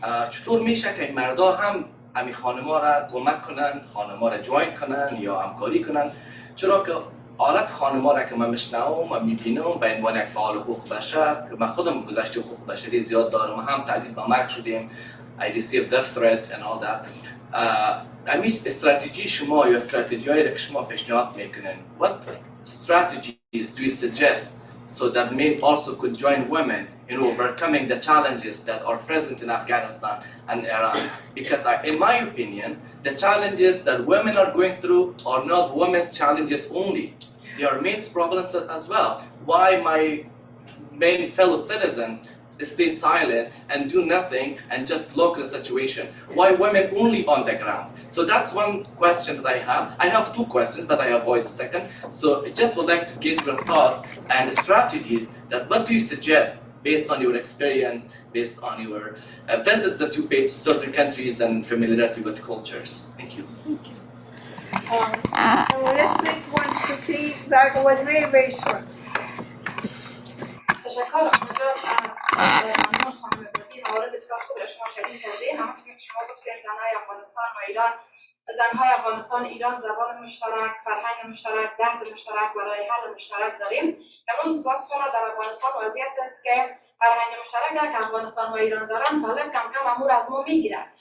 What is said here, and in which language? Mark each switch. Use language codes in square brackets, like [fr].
[fa] چطور میشه که مردا هم همین خانم‌ها را کمک کنن، خانم‌ها را جوین کنن یا همکاری کنن؟ چرا که حالت خانم‌ها را که من میشنوم و میبینم به عنوان یک فعال حقوق بشر که من خودم گذشته حقوق بشری زیاد دارم، هم تهدید به مرگ شدیم. [en] I received death threat and all that. [fa] همین استراتژی شما یا استراتژی‌هایی که شما پیشنهاد میکنین. [en] What strategies do you suggest so that men also could join women in overcoming the challenges that are present in Afghanistan and Iran? Because in my opinion, the challenges that women are going through are not women's challenges only. They are men's problems as well. Why my main fellow citizens stay silent and do nothing and just look at the situation? Why women only on the ground? So that's one question that I have. I have two questions, but I avoid the second. So I just would like to get your thoughts and strategies that what do you suggest based on your experience, based on your visits that you pay to certain countries and familiarity with cultures. Thank you. So let's take one quickly. Zarqa was very, very short. [fa] تشکر امیدوار ممنون خانم ابادی، موارد بسیار خوب شما شریک کردین. همونطور که شما گفتین زنهای افغانستان و ایران، زنهای افغانستان ایران زبان مشترک، فرهنگ مشترک، درد مشترک و راه حل مشترک داریم. اون متاسفانه در افغانستان وضعیت است که فرهنگ مشترک که افغانستان و ایران دارن طالب کم کم امور از ما میگیره.